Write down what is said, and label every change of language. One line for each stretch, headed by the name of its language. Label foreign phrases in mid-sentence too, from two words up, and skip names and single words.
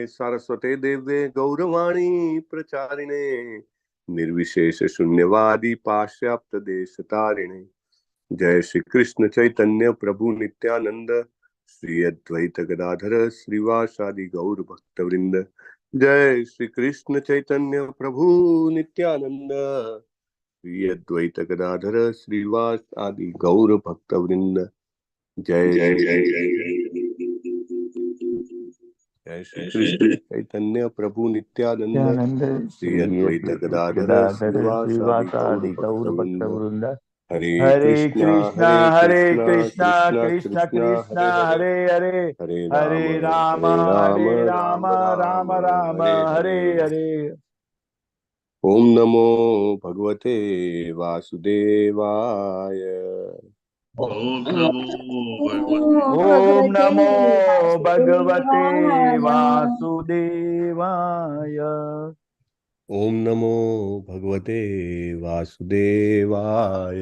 Sanskrit: सारस्वते देव्ये गौरवाणी प्रचारिणे निर्विशेष शून्यवादी पाश्चात्य देश तारिणे जय श्री कृष्ण चैतन्य प्रभु नित्यानंद श्री अद्वैत गदाधर श्रीवासादि गौर भक्त वृंद जय श्री कृष्ण चैतन्य प्रभु नित्यानंद श्री अद्वैत गदाधर श्रीवास आदि गौर भक्त वृंद जय जय जय श्री कृष्ण चैतन्य प्रभु नित्यानंद श्री अद्वैत गदाधर श्रीवासादि गौर भक्त वृंद हरे कृष्णा हरे कृष्णा कृष्ण कृष्ण हरे हरे हरे राम राम राम हरे हरे ओम नमो भगवते वासुदेवाय ओम नमो ओम नमो भगवते वासुदेवाय ओम नमो भगवते वासुदेवाय